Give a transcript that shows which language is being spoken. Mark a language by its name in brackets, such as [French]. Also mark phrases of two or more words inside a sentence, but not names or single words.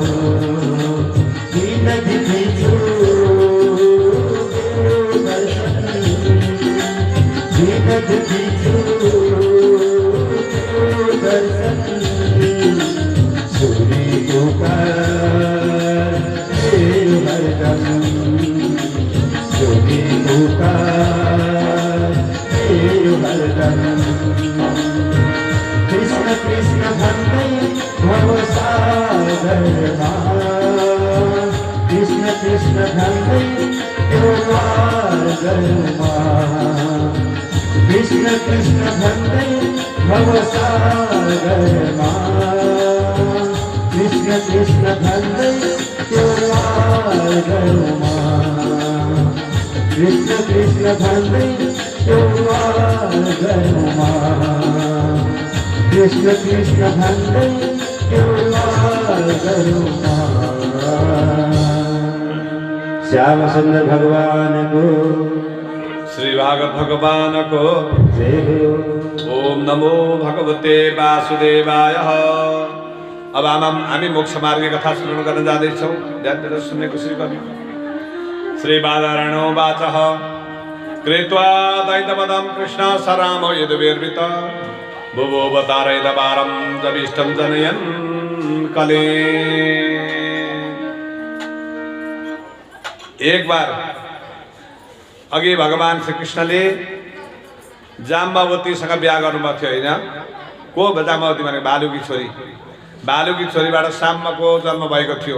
[Nepali] दिन दिँदैछु दर्शन, दिन दिँदैछु दर्शन। सुनी पुकार मेरो हरदम, सुनी पुकार मेरो हरदम। कृष्ण कृष्ण भन्दै भवसागरमा, कृष्ण कृष्ण भन्दै यो मार्गमा, कृष्ण कृष्ण भन्दै भवसागरमा, कृष्ण कृष्ण भन्दै त्यो मार्गमा कृष्ण कृष्ण भन्दै त्यो मार्गमा कृष्ण कृष्ण भन्दै त्यो मार्गमा [Hindi] श्याम सुंदर भगवान को श्री भागवत भगवान को जय हो। [Sanskrit] ओम नमो भगवते वासुदेवाय। [Nepali] अब हामी मोक्ष मार्ग कथा श्रवण गर्न जाँदैछौँ। ध्यान दिएर सुन्ने कोसिस गर्नु। [Sanskrit] श्री बादरायणो वाचः कृत्वा दैत्यवधं कृष्ण सरामो यदुर्वृत भुवोऽवतारयदपारं जविष्टं जनयन् कले। [Nepali] एक बार अघि भगवान श्री कृष्णले जाम्बावतीसँग बिहा गर्नुभएको थियो होइन। को जाम्बावती भनेको भालुकी छोरी। भालुकी छोरीबाट साम्बको जन्म भएको थियो।